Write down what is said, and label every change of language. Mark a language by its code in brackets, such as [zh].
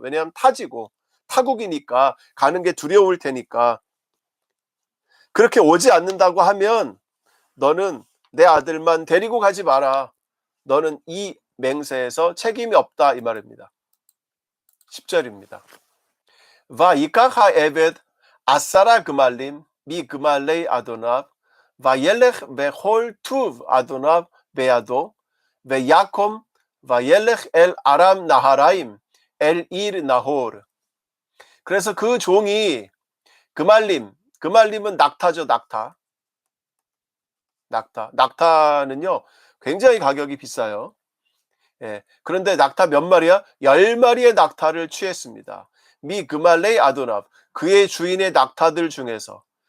[ko] 왜냐하면 타국이니까 가는 게 두려울 테니까. 그렇게 오지 않는다고 하면 너는 내 아들만 데리고 가지 마라. 너는 이 맹세에서 책임이 없다, 이 말입니다. 10절입니다. [he] ואיקח העבד 10 גמלים מגמלי אדוניו וילך בכל טוב אדוניו בידו ויקום וילך אל ארם נהריים אל עיר 나홀. [ko] 그래서 그 종이 그말림은 낙타죠. 낙타는요 굉장히 가격이 비싸요. 그런데 낙타 몇 마리야? 10마리의 낙타를 취했습니다. [he] 미 그말레이 아도납, [ko] 그의 주인의 낙타들 중에서.